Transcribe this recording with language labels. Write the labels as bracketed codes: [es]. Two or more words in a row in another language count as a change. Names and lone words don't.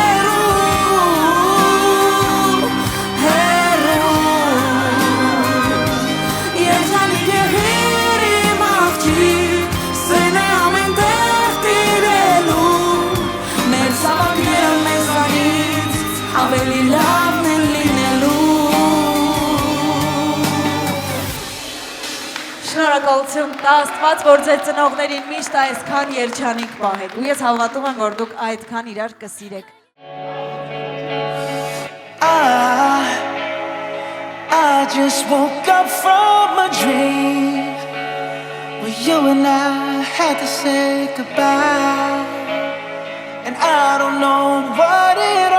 [hy] Երջանիկ եղիր իմ աղջիկ Սերն է ամեն տեղ տիրելու Մեր զավակները մեզանից ավելի լավն են լինելու Շնորհակալություն, տա Աստված, որ ձեր ծնողներին միշտ այսքան երջանիկ պահեք ու ես հավատում եմ, որ դուք այդքան իրար կսիրեք [en] I just woke up from a dream Where you and I had to say goodbye And I don't know what it